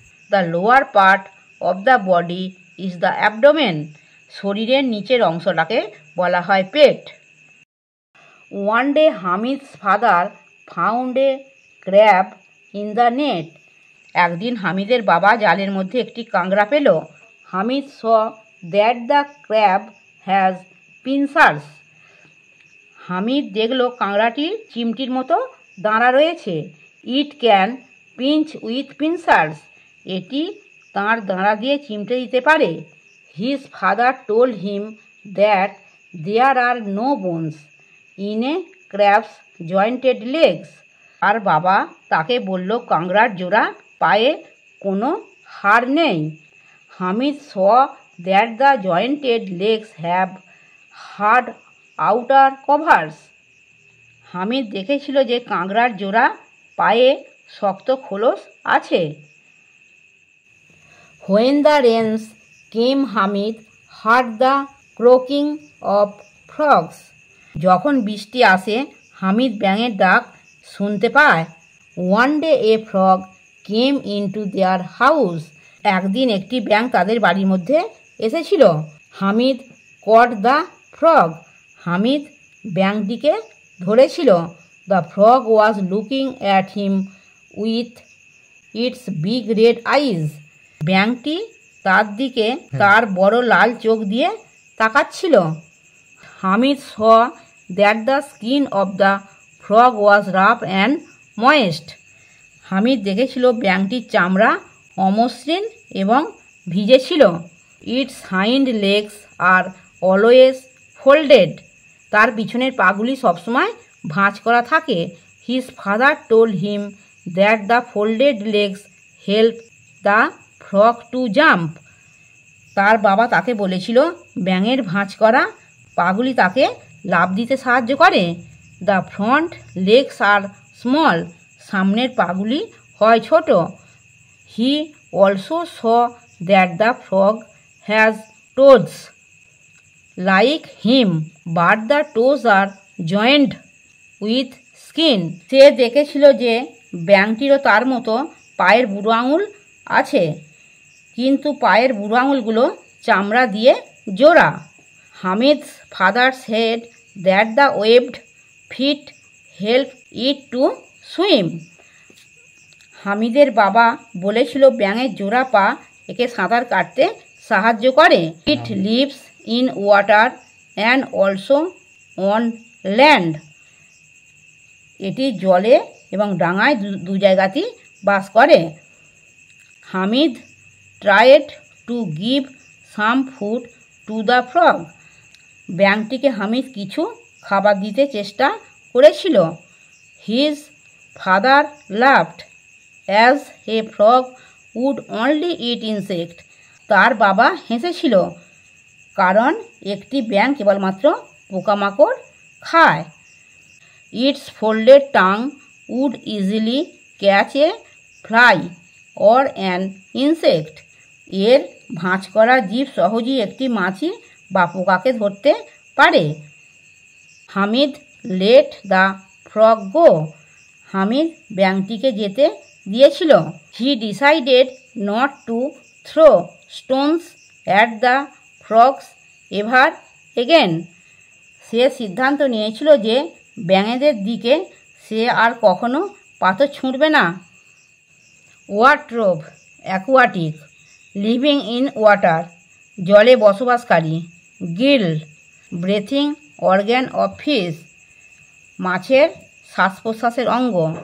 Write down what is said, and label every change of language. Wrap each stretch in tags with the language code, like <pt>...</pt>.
<en>the lower part of the body is the abdomen,</en> <bn>শরীরের নিচের অংশটাকে বলা হয় পেট।</bn> <en>one day Hamid's father found a crab in the net,</en> <bn>একদিন হামিদের বাবা জালের মধ্যে একটি কাঁকড়া পেল।</bn> <en>Hamid saw that the crab has pincers.</en> <bn>Hamid দেখল কাঁকড়াটির চিমটির মতো দাঁড়া রয়েছে।</bn> <en>it can pinch with pincers,</en> <bn>এটি তাঁর দাঁড়া দিয়ে চিমটে দিতে পারে।</bn> <en>His father told him that there are no bones in a crab's jointed legs.</en> <bn>আর বাবা তাকে বলল কাঁকড়ার জোড়া পায়ে কোনো হাড় নেই।</bn> <en>Hamid saw that the jointed legs have hard outer covers.</en> <bn>Hamid দেখেছিল যে কাঁকড়ার জোড়া পায়ে শক্ত খোলস আছে।</bn> <en>When the rains came, Hamid heard the croaking of frogs.</en> <bn>যখন বৃষ্টি আসে হামিদ ব্যাঙের ডাক শুনতে পায়।</bn> <en>One day a frog came into their house.</en> <bn>একদিন একটি ব্যাঙ তাদের বাড়ির মধ্যে এসেছিল।</bn> <en>Hamid caught the frog.</en> <bn>Hamid ব্যাঙটিকে ধরেছিল।</bn> <en>The frog was looking at him with its big red eyes.</en> <bn>ব্যাঙটি তার দিকে তার বড় লাল চোখ দিয়ে তাকাচ্ছিল।</bn> <en>Hamid saw that the skin of the frog was rough and moist.</en> <bn>Hamid দেখেছিল ব্যাঙটির চামড়া অমসৃণ এবং ভিজে ছিল।</bn> <en>Its hind legs are always folded.</en> <bn>তার পিছনের পাগুলি সবসময় ভাঁজ করা থাকে।</bn> <en>His father told him that the folded legs help the frog to jump.</en> <bn>তার বাবা তাকে বলেছিল ব্যাঙের ভাঁজ করা পাগুলি তাকে লাফ দিতে সাহায্য করে।</bn> <en>The front legs are small.</en> <bn>সামনের পাগুলি হয় ছোট।</bn> <en>He also saw that the frog has toes like him, but the toes are joined with skin.</en> <bn>সে দেখেছিল যে ব্যাঙটিরও তার মতো পায়ের বুড়ো আঙুল আছে, কিন্তু পায়ের বুড়ো আঙুলগুলো চামড়া দিয়ে জোড়া।</bn> <en>Hamid's father said that the webbed feet help it to swim.</en> <bn>হামিদের বাবা বলেছিল ব্যাঙের জোড়া পা একে সাঁতার কাটতে সাহায্য করে।</bn> <en>It lives in water and also on land.</en> <bn>এটি জলে এবং ডাঙায় দু জায়গাতেই বাস করে।</bn> <en>Hamid tried to give some food to the frog.</en> <bn>ব্যাঙটিকে Hamid কিছু খাবার দিতে চেষ্টা করেছিল।</bn> <en>His father laughed as a frog would only eat insect.</en> <bn>তার বাবা হেসেছিল কারণ একটি ব্যাঙ কেবলমাত্র পোকামাকড় খায়।</bn> <en>Its folded tongue would easily catch a fly or an insect.</en> <bn>এর ভাঁজ করা জিভ সহজেই একটি মাছি বা পোকাকে ধরতে পারে।</bn> <en>Hamid let the frog go.</en> <bn>Hamid ব্যাঙটিকে যেতে দিয়েছিল।</bn> <en>He decided not to throw stones at the frogs ever again.</en> <bn>সে সিদ্ধান্ত নিয়েছিল যে ব্যাঙেদের দিকে সে আর কখনো পাথর ছুঁড়বে না।</bn> <en>ওয়ার্ট্রোব aquatic, living in water</en> <bn>জলে বসবাসকারী।</bn> <en>gill breathing organ of fish</en> <bn>মাছের শ্বাস প্রশ্বাসের অঙ্গ।</bn>